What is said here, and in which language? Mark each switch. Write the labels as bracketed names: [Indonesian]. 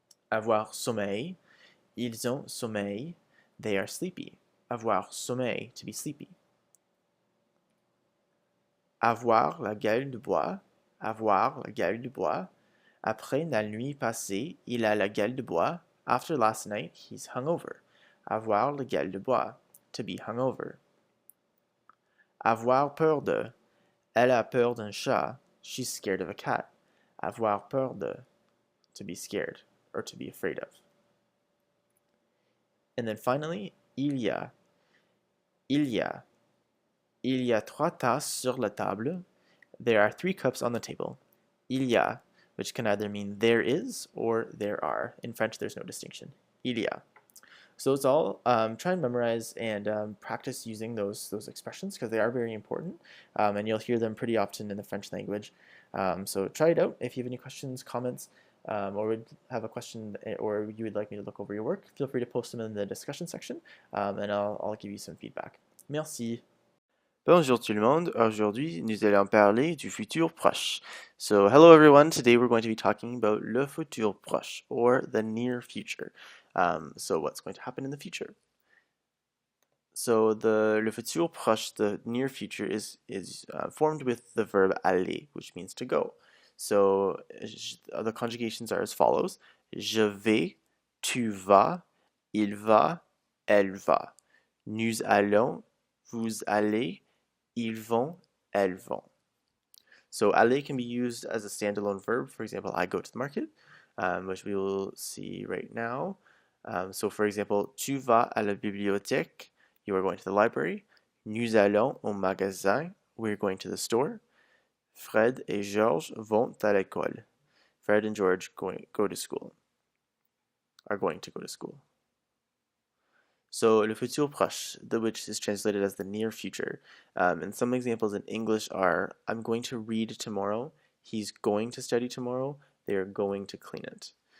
[French] Avoir sommeil, ils ont sommeil. [English] They are sleepy. [French] Avoir sommeil, [English] to be sleepy. [French] Avoir la gueule de bois, avoir la gueule de bois. Après la nuit passée, il a la gueule de bois. [English] After last night, he's hungover. [French] Avoir la gueule de bois, [English] to be hungover. [French] Avoir peur de, elle a peur d'un chat. [English] She's scared of a cat. [French] Avoir peur de, [English] to be scared, or to be afraid of. And then finally, il y a. Il y a. [French] Il y a 3 tasses sur la table. [English] There are 3 cups on the table. Il y a, which can either mean there is or there are. In French, there's no distinction. Il y a. So it's all try and memorize and practice using those expressions because they are very important, and you'll hear them pretty often in the French language. So try it out. If you have any questions, comments, or would have a question or you would like me to look over your work, feel free to post them in the discussion section, and I'll give you some feedback. [French] Merci. Bonjour tout le monde. Aujourd'hui, nous allons parler du futur proche. [English] So, hello everyone. Today we're going to be talking about le futur proche, or the near future. So, what's going to happen in the future? So, le futur proche, the near future, is formed with the verb aller, which means to go. So, the conjugations are as follows: [French] Je vais, tu vas, il va, elle va. Nous allons, vous allez, ils vont, elles vont. [English] So aller can be used as a standalone verb. For example, I go to the market, which we will see right now. So for example, [French] tu vas à la bibliothèque. [English] You are going to the library. [French] Nous allons au magasin. [English] We're going to the store. [French] Fred et Georges vont à l'école. [English] Fred and George go to school. Are going to go to school. So, le futur proche, which is translated as the near future. And some examples in English are, I'm going to read tomorrow, he's going to study tomorrow, they are going to clean it.